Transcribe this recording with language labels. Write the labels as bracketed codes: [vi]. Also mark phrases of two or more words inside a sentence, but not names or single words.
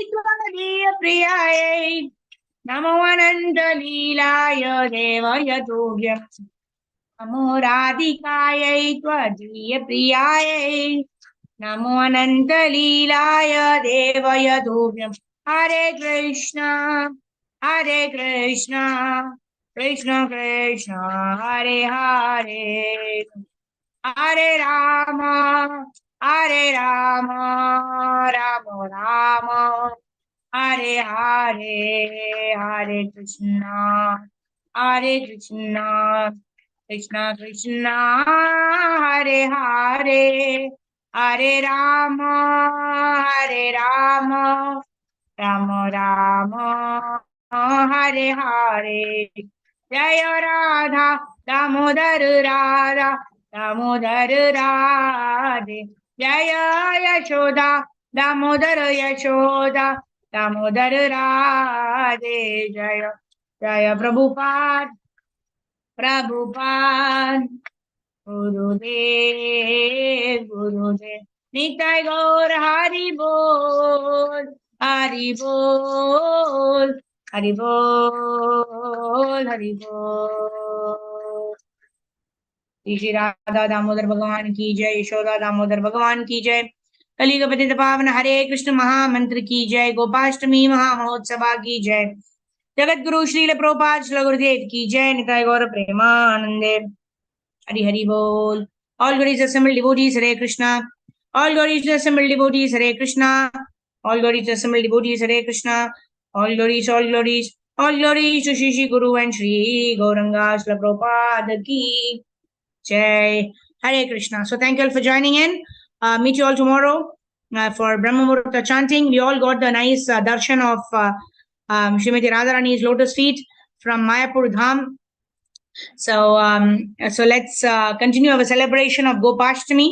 [sa] त्वदीयप्रियायै नमो अनन्तलीलाय देवयतोभ्यम् नमो राधिकायै त्वदीयप्रियायै नमो अनन्तलीलाय देवयतोभ्यम् हरे कृष्ण कृष्ण कृष्ण हरे हरे हरे राम राम राम हरे हरे हरे कृष्ण कृष्ण कृष्ण हरे हरे हरे राम राम राम हरे हरे जय राधा दामोदर राधा दामोदर राधे जय यशोदा दामोदर यशोदा दामोदर राधे जय जय प्रभुपाद गुरुदेव निताय गौर हरि बोल हरि बोल हरि बोल हरि बोल। [hi] श्री राधा दामोदर भगवान की जय, यशोदा दामोदर भगवान की जय, कलियुग पतित पावन हरे कृष्ण महामंत्र की जय, गोपाष्टमी महामहोत्सवा की जय, जगत गुरु श्रील प्रभुपाद श्री गुरुदेव की जय, निताय गौर प्रेमानंदे हरि हरि बोल। [en] All glories assembled devotees, Hare Krishna. All glories to assembled devotees, Hare Krishna. All glories to assembled devotees, Hare Krishna. All glories to Shri Shri Guru and Shri Gauranga Srila Prabhupada [hi] की जय. [en] Hare Krishna. So thank you all for joining in. Meet you all tomorrow for Brahma Muhurta chanting. We all got the nice darshan of Srimati Radharani's lotus feet from Mayapur Dham. So let's continue our celebration of Gopashtami.